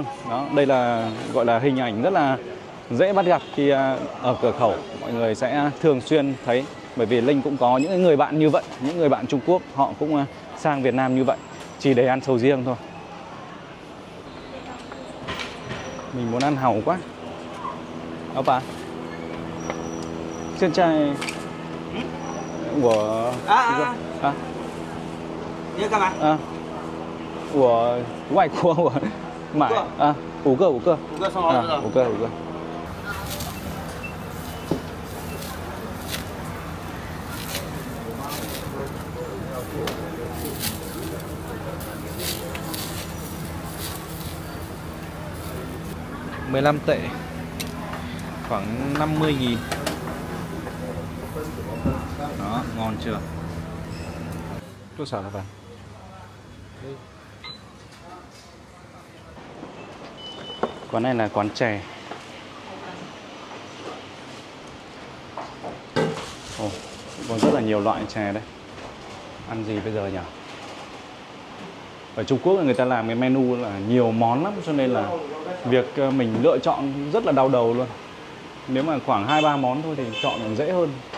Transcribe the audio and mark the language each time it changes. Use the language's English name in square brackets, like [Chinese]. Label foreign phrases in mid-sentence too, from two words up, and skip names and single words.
[Vietnamese] Đó, đây là gọi là hình ảnh rất là dễ bắt gặp khi ở cửa khẩu mọi người sẽ thường xuyên thấy, bởi vì Linh cũng có những người bạn như vậy, những người bạn Trung Quốc họ cũng sang Việt Nam như vậy chỉ để ăn sầu riêng thôi. Mình muốn ăn hàu quá. Opa. Xin chào của Nhớ các bạn. [Chinese] 我外国我买啊5个5个 5个送儿子的。 5个5个。 [Vietnamese] 15 tệ, khoảng 50.000. Đó, ngon chưa? Chút xào các bạn. Quán này là quán chè. Ồ, còn rất là nhiều loại chè đây. Ăn gì bây giờ nhỉ? Ở Trung Quốc người ta làm cái menu là nhiều món lắm, cho nên là việc mình lựa chọn rất là đau đầu luôn. Nếu mà khoảng 2-3 món thôi thì chọn dễ hơn.